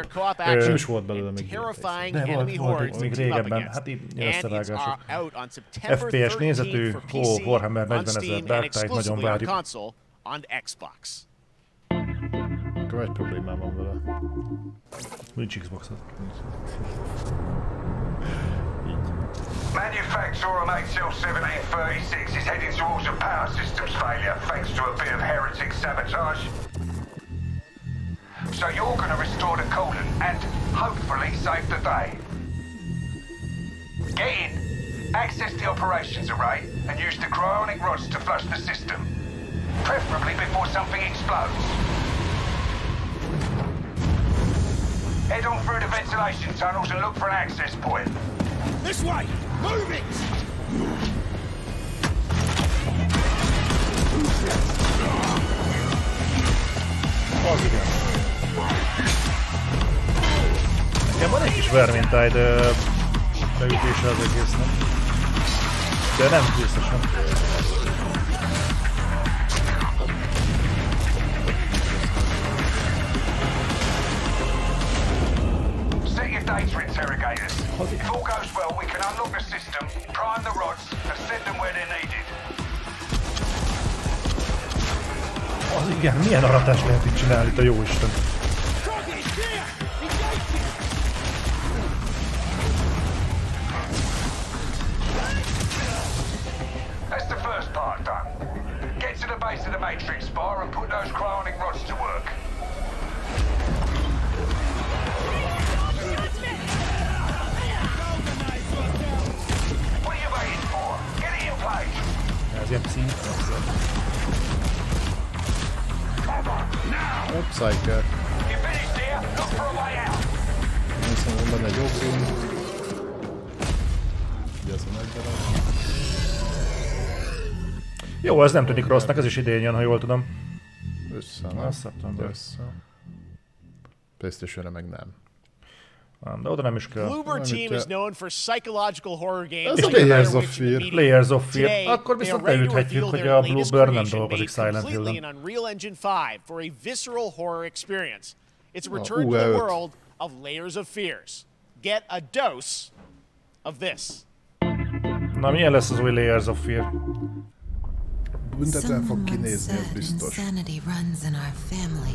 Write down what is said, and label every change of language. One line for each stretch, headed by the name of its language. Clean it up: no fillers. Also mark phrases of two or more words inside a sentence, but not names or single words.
Hungarian: Nem is volt belőle még. De volt még régebben. Hát így összevágások. FPS nézetű, Warhammer 40.000 Dark Tide, nagyon várjuk. Akkor egy problémám van vele. Nincs Xbox-od.
English: Manufacturer MHL1736 is heading towards a power systems failure thanks to a bit of heretic sabotage. So you're going to restore the coolant and hopefully save the day. Get in, access the operations array and use the cryonic rods to flush the system. Preferably before something explodes. Head on through the ventilation tunnels and look for an access point. This way! Move it!
Hungarian: Igen, van egy kis Vermintide beütése az egésznek. De nem biztosan.
English: Data interrogators. If all goes well, we can unlock the system, prime the rods, and send them where they're needed.
Hungarian: Az igen, milyen aratást lehet itt csinálni, te jóisten.
English: That's the first part done. Get to the base of the Matrix bar and put those cryonic rods to work.
Hungarian: Ez ilyen pszinc. Psyker. Hiszem, van benne egy jó film. Ugye ez a nagy darab. Jó, ez nem tűnik rossznak, ez is idén jön, ha jól tudom. Szeptember. PlayStation-re meg nem. De oda nem is kell.
English: Bloober team is known for psychological horror games.
Hungarian: Ez a Layers of Fear. Layers of Fear. Akkor viszont leüthetjük, hogy a Bloober nem dolgozik Silent Hill-en.
English: On Unreal Engine 5 for a visceral horror experience. It's a return to the world of Layers of Fears. Get a dose of this.
Hungarian: Na, milyen lesz az új Layers of Fear? Büntetően fog kinézni, ez biztos.
English: Insanity runs in our family.